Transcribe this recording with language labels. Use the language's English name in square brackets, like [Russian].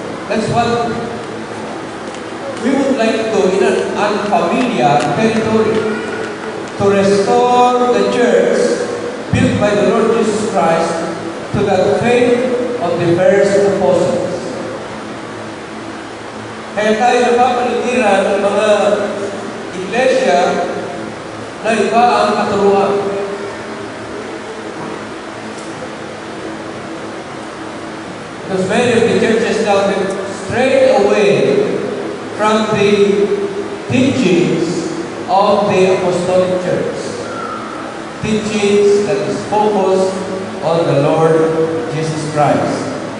[English] That's what we would like to do in an unfamiliar territory. To restore the church built by the Lord Jesus Christ to the faith of the first apostles. [Filipino] Kaya tayo napapalitiran ng mga iglesia na iba ang katuruan. [English] Because many of the churches now have strayed away from the teachings of the Apostolic Church. Teachings that is focused on the Lord Jesus Christ.